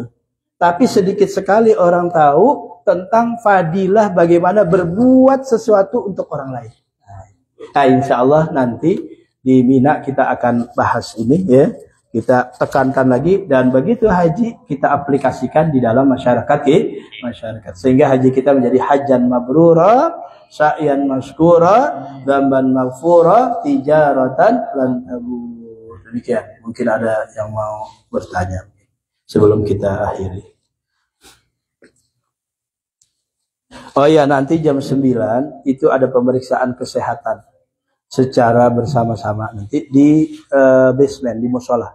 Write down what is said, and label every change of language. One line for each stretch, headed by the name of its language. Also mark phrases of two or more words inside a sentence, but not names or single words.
Indonesian: Tapi sedikit sekali orang tahu tentang fadilah bagaimana berbuat sesuatu untuk orang lain. Nah,
Arabic: إن شاء الله
Indonesian: nanti di Mina kita akan bahas ini ya. Kita tekankan lagi dan begitu haji kita aplikasikan di dalam masyarakat masyarakat sehingga haji kita menjadi
Arabic: حجا مبرورا سعيا مشكورا ذنبا مغفورا تجارة لن تبور.
Indonesian: Demikian. Mungkin ada yang mau bertanya sebelum kita akhiri. Oh ya, nanti jam 9 itu ada pemeriksaan kesehatan secara bersama-sama nanti di basement, di musola.